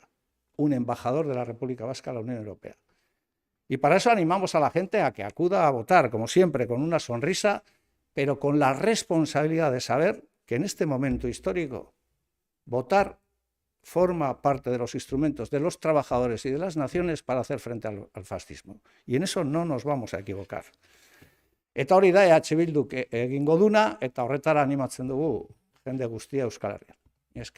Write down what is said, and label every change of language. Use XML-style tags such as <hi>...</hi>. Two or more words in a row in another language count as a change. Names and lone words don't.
<es>Un embajador de la República Vasca a la Unión Europea. Y para eso animamos a la gente a que acuda a votar, como siempre, con una sonrisa, pero con la responsabilidad de saber que en este momento histórico votar forma parte de los instrumentos de los trabajadores y de las naciones para hacer frente al fascismo. Y en eso no nos vamos a equivocar.</es> <eu>Eta hori da EH Bilduk egingo duna, eta horretara animatzen dugu jende guztia Euskal Herrian. Esker.</eu>